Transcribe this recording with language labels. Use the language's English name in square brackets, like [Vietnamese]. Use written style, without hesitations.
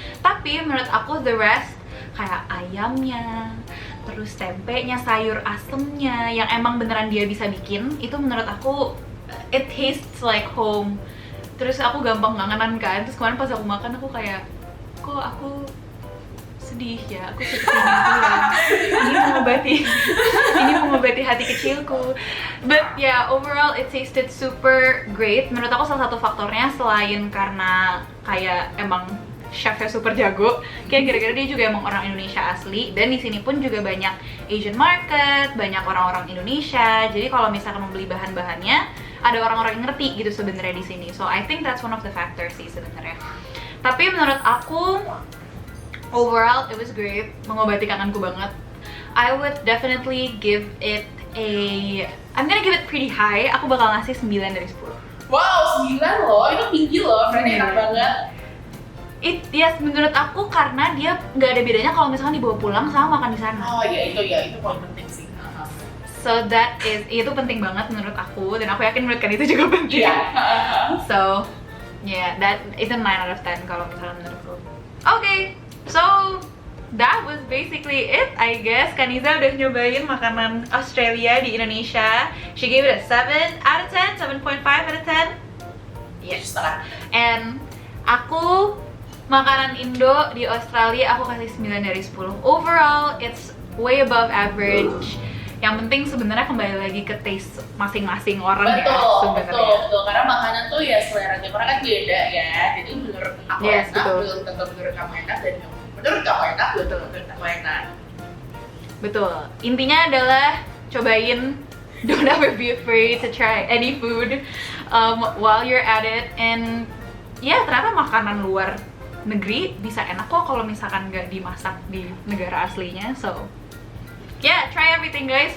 [Indonesian] Tapi menurut aku [English] the rest [Indonesian] kayak ayamnya, terus tempenya, sayur asemnya yang emang beneran dia bisa bikin itu menurut aku [English] it tastes like home. [Indonesian] Terus aku gampang ngangenan kan, terus kemarin pas aku makan aku kayak kok aku sedih ya, aku seperti ini mengobati hati kecilku. [English] But yeah, overall it tasted super great. [Indonesian] Menurut aku salah satu faktornya selain karena kayak emang chefnya super jago, kayak gara-gara dia juga emang orang Indonesia asli, dan di sini pun juga banyak Asian market, banyak orang-orang Indonesia. Jadi kalau misalkan membeli bahan-bahannya, ada orang-orang yang ngerti gitu sebenarnya di sini. [English] So I think that's one of the factors [Indonesian] sih sebenarnya. Tapi menurut aku [English] overall it was great, [Indonesian] mengobati kangenku banget. [English] I would definitely give it I'm gonna give it pretty high. [Indonesian] Aku bakal ngasih 9 dari 10. Wow, 9 loh, itu tinggi loh, berarti enak banget. Yes, menurut aku karena dia nggak ada bedanya kalau misalkan dibawa pulang sama makan di sana. Oh iya, itu poin penting sih. So itu penting banget menurut aku, dan aku yakin menurut kan itu juga penting. [English] So yeah, that is a 9 out of 10 [Indonesian] kalau misalnya menurutku. [English] Okay, so that was basically it, I guess. [Indonesian] Kaniza udah nyobain makanan Australia di Indonesia. [English] She gave it a 7 out of 10, 7.5 out of 10. [Indonesian] Yes. And aku makanan Indo di Australia aku kasih 9 dari 10. [English] Overall, it's way above average. [Indonesian] Yang penting sebenarnya kembali lagi ke taste masing-masing orang ya Betul, sebenarnya. betul. Karena makanan tuh ya selera tiap orang kan beda ya. Jadi menurut aku Yes, enak, betul. belum tentu menurut kamu enak, dan menurut kamu enak, belum tentu menurut aku enak. Betul. Intinya adalah cobain. [English] Don't ever be afraid to try any food while you're at it. [Indonesian] And ya ternyata makanan luar negeri bisa enak kok kalau misalkan nggak dimasak di negara aslinya. [English] So yeah, try everything guys.